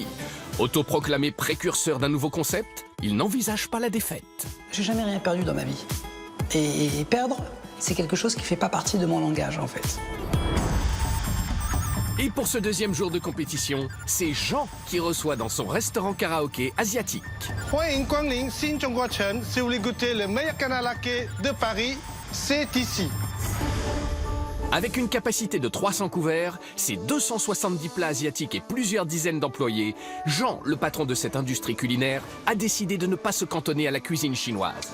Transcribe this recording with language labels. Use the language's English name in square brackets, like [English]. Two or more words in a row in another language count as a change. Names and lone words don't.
[French] Autoproclamé précurseur d'un nouveau concept, il n'envisage pas la défaite. J'ai jamais rien perdu dans ma vie. Et perdre, c'est quelque chose qui fait pas partie de mon langage, en fait. Et pour ce 2e jour de compétition, c'est Jean qui reçoit dans son restaurant karaoké asiatique. [Chinese] 欢迎光临新中国城， [French] si vous voulez goûter le meilleur karaoké de Paris, c'est ici. Avec une capacité de 300 couverts, ses 270 plats asiatiques et plusieurs dizaines d'employés, Jean, le patron de cette industrie culinaire, a décidé de ne pas se cantonner à la cuisine chinoise.